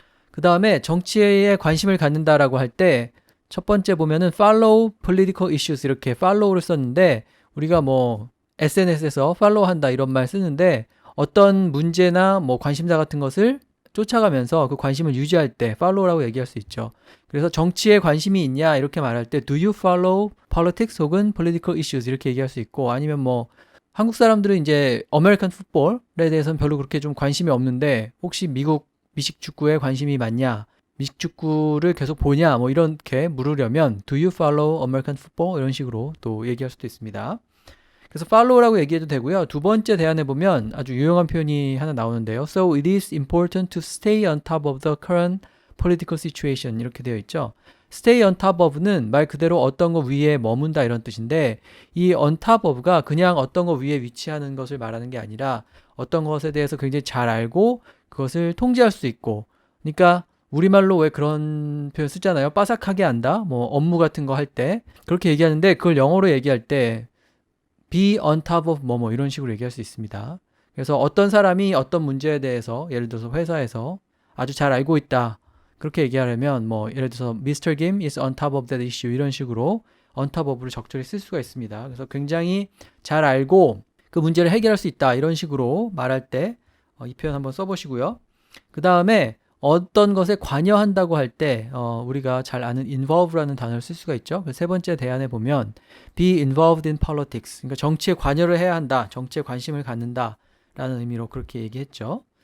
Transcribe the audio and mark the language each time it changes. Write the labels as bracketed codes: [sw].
[ko] 그 다음에 정치에 관심을 갖는다라고 할 때 첫 번째 보면은 [en] follow political issues [ko] 이렇게 follow를 썼는데 우리가 뭐 SNS에서 follow한다 이런 말 쓰는데 어떤 문제나 뭐 관심사 같은 것을 쫓아가면서 그 관심을 유지할 때 follow라고 얘기할 수 있죠. 그래서 정치에 관심이 있냐 이렇게 말할 때 [en] do you follow politics [ko] 혹은 political issues 이렇게 얘기할 수 있고 아니면 뭐 한국 사람들은 이제 아메리칸 풋볼에 대해서는 별로 그렇게 좀 관심이 없는데 혹시 미식 축구에 관심이 많냐? 미식 축구를 계속 보냐? 뭐 이렇게 물으려면 [en] Do you follow American football? [ko] 이런 식으로 또 얘기할 수도 있습니다. 그래서 follow라고 얘기해도 되고요. 두 번째 대안에 보면 아주 유용한 표현이 하나 나오는데요. [en] So it is important to stay on top of the current political situation [ko] 이렇게 되어 있죠. stay on top of는 말 그대로 어떤 거 위에 머문다 이런 뜻인데 이 on top of가 그냥 어떤 거 위에 위치하는 것을 말하는 게 아니라 어떤 것에 대해서 굉장히 잘 알고 그것을 통제할 수 있고 그러니까 우리말로 왜 그런 표현 쓰잖아요. 빠삭하게 한다. 뭐 업무 같은 거 할 때 그렇게 얘기하는데 그걸 영어로 얘기할 때 be on top of 뭐뭐 이런 식으로 얘기할 수 있습니다. 그래서 어떤 사람이 어떤 문제에 대해서 예를 들어서 회사에서 아주 잘 알고 있다. 그렇게 얘기하려면 뭐 예를 들어서 Mr. [en] Kim is on top of that issue [ko] 이런 식으로 [en] on top of를 [ko] 적절히 쓸 수가 있습니다. 그래서 굉장히 잘 알고 그 문제를 해결할 수 있다. 이런 식으로 말할 때 이 표현 한번 써보시고요. 그 다음에 어떤 것에 관여한다고 할 때 우리가 잘 아는 involve라는 단어를 쓸 수가 있죠. 세 번째 대안에 보면 [en] be involved in politics, [ko] 그러니까 정치에 관여를 해야 한다, 정치에 관심을 갖는다 라는 의미로 그렇게 얘기했죠.